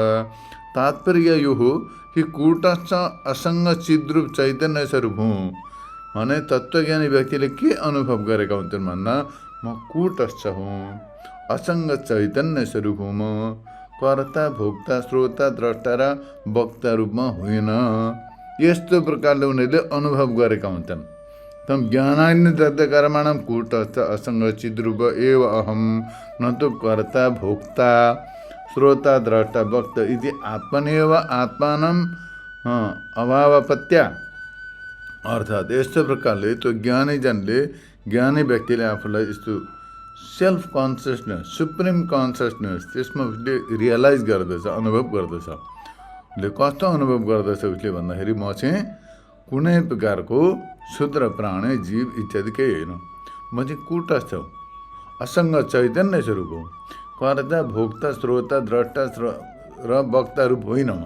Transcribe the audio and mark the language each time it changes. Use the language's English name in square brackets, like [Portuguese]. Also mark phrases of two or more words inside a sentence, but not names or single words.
[Nepali] तात्पर्य यो हो कि कूटस्थ असङ्ग चिद्रूप चैतन्य स्वरूप हुँ भने तत्त्वज्ञानी व्यक्तिले के अनुभव गरेका हुन्छन् भन्दा, म कूटस्थ हुँ, असङ्ग चैतन्य स्वरूप हुँ, म कर्ता भोक्ता श्रोता द्रष्टा र वक्ता रूपमा होइन। यस्तो प्रकारले उनीहरूले अनुभव गरेका हुन्छन्। [Sanskrit] तम ज्ञानाग्नि दग्ध कर्माणां कूटस्थ असङ्ग चिद्रूप एव अहम न तो कर्ता भोक्ता श्रोता द्रष्टा वक्ता इति आत्मनेव आत्मानं अभावपत्या। [Nepali] अर्थात् यस्तो प्रकारले त्यो ज्ञानीजनले, ज्ञानी व्यक्तिले आफूलाई यस्तो [English] self consciousness, supreme consciousness, [Nepali] त्यसमा उसले रियलाइज गर्दछ, अनुभव गर्दछ। उसले कस्तो अनुभव गर्दछ उसले भन्दाखेरि, म चाहिँ कुनै प्रकारको शूद्र प्राणी जीव इत्यादि केही होइन, म चाहिँ कूटस्थ हो, असङ्ग चैतन्य स्वरूप हो, कर्ता भोक्ता श्रोता द्रष्टा र वक्ता रूप होइन म।